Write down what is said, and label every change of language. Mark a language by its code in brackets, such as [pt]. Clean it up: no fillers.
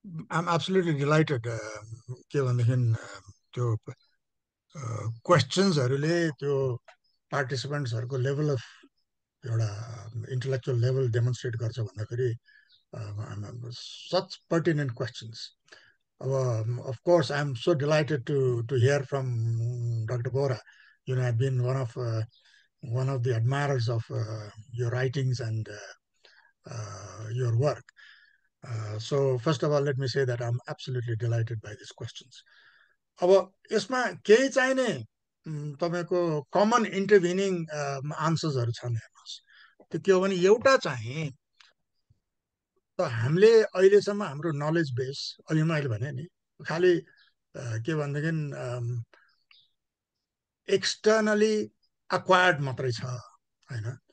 [en] I'm absolutely delighted [ne] के भनेदेखि त्यो क्वेसन्सहरूले त्यो पार्टिसिपेन्ट्सहरूको लेभल अफ एउटा इन्टेलेक्चुअल लेभल डेमोन्स्ट्रेट गर्छ भन्दाखेरि [en] such pertinent questions. Of course, I'm so delighted to hear from Dr. Bora. You know, I've been one of the admirers of your writings and your work. So first of all, let me say that I'm absolutely delighted by these questions. [ne] अब यसमा केही चाहिने तपाईको common intervening आन्सर्सहरू छन् हेर्नुहोस्। त्यो के हो भने एउटा चाहिँ त हामीले अहिलेसम्म हाम्रो नलेज बेस अलि मैले भने नि खालि के भनेदेखि एक्सटर्नली एक्वायर्ड मात्रै छ हैन।